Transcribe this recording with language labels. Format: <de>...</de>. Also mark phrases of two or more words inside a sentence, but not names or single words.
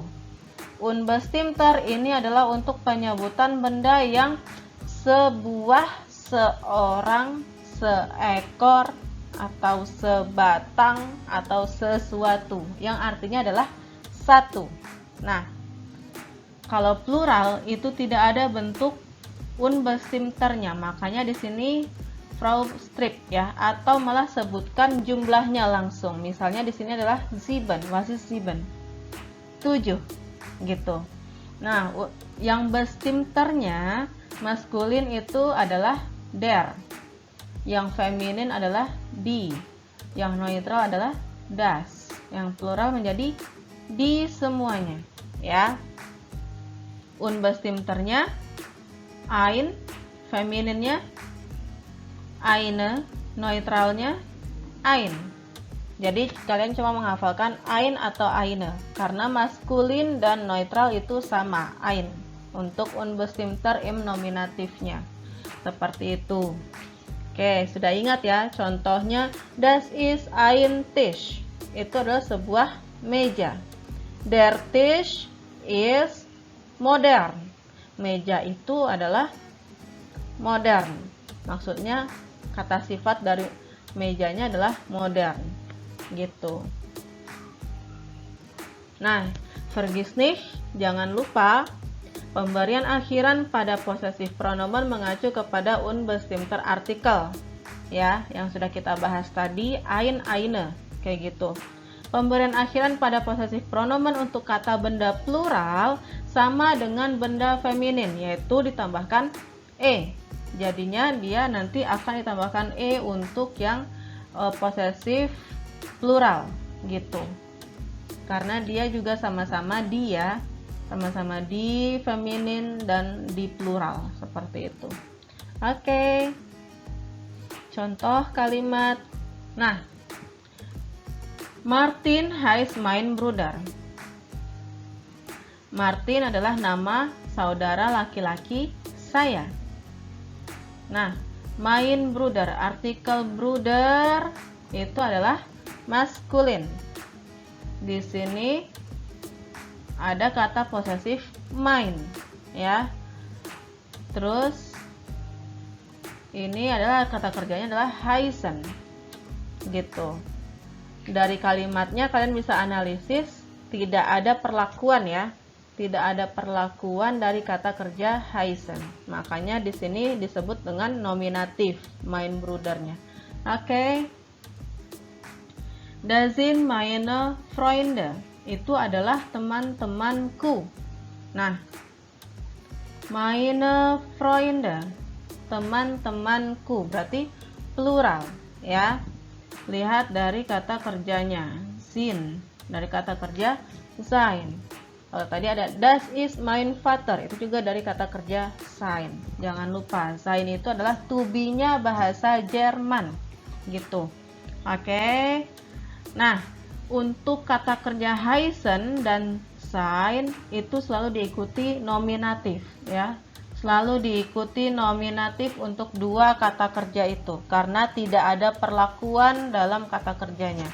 <id>Unbestimmter ini adalah untuk penyebutan benda yang sebuah, seorang, seekor, atau sebatang, atau sesuatu. Yang artinya adalah satu. Nah, kalau plural itu tidak ada bentuk unbestimmternya, makanya di sini Frau strip ya, atau malah sebutkan jumlahnya langsung. Misalnya di sini adalah 7,</id> <de>was ist 7? 7 gitu.</de> <id>Nah, yang bestimmternya maskulin itu adalah der. Yang feminin adalah die. Yang neutral adalah das. Yang plural menjadi die semuanya, ya. Unbestimmternya ein, femininnya eine, neutralnya ein. Jadi kalian cuma menghafalkan ein atau eine, karena maskulin dan neutral itu sama, ein. Untuk</id> <de>unbestimmter im</de> <id>nominatifnya seperti itu. Oke, sudah ingat ya?</id> <de>Contohnya das ist ein Tisch.</de> <id>Itu adalah sebuah meja.</id> <de>Der Tisch ist modern.</de> <id>Meja itu adalah modern. Maksudnya kata sifat dari mejanya adalah modern. Gitu. Nah,</id> <de>vergiss nicht,</de> <id>jangan lupa pemberian akhiran pada possessive pronomen mengacu kepada</id> <de>unbestimmter Artikel.</de> <id>Ya, yang sudah kita bahas tadi,</id> <de>ein, eine,</de> <id>kayak gitu. Pemberian akhiran pada possessive pronomen untuk kata benda plural sama dengan benda feminin, yaitu ditambahkan e. Jadinya dia nanti akan ditambahkan e untuk yang possessive plural gitu. Karena dia juga sama-sama dia sama-sama di feminin dan di plural seperti itu. Oke. Contoh kalimat. Nah,</id> <de>Martin heißt mein Bruder.</de> <id>Martin adalah nama saudara laki-laki saya. Nah,</id> <de>mein Bruder,</de> <id>artikel Bruder itu adalah maskulin. Di sini ada kata posesif mein, ya. Terus ini adalah kata kerjanya adalah heißen, gitu. Dari kalimatnya kalian bisa analisis, tidak ada perlakuan ya. Tidak ada perlakuan dari kata kerja heißen. Makanya di sini disebut dengan nominatif</id> <de>mein Brudernya. Oke. Das sind meine Freunde.</de> <id>Itu adalah teman-temanku. Nah,</id> <de>meine Freunde,</de> <id>teman-temanku, berarti plural ya. Lihat dari kata kerjanya, sind, dari kata kerja sein. Kalau tadi ada</id> <de>das ist mein Vater,</de> <id>itu juga dari kata kerja sein. Jangan lupa, sein itu adalah</id> <en>to be-</en> <id>nya bahasa Jerman, gitu. Oke. Nah, untuk kata kerja heißen dan sein itu selalu diikuti nominatif, ya. Selalu diikuti nominatif untuk dua kata kerja itu, karena tidak ada perlakuan dalam kata kerjanya.</id>